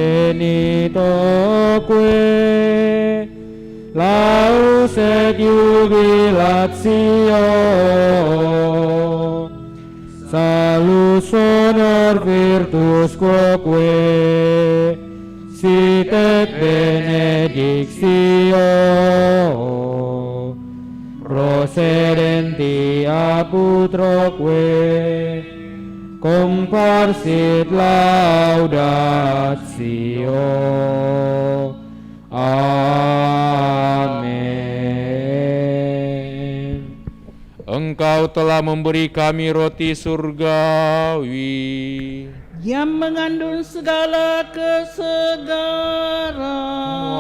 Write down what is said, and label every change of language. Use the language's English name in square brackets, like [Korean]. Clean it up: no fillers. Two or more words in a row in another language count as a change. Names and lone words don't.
[Latin] genitoque laus et jubilatio salus honor virtus quoque sit et benedictio procedenti ab utroque comparsit laudatio. Amin. [Indonesian] Engkau telah memberi kami roti surgawi. yang mengandung segala kesegaran.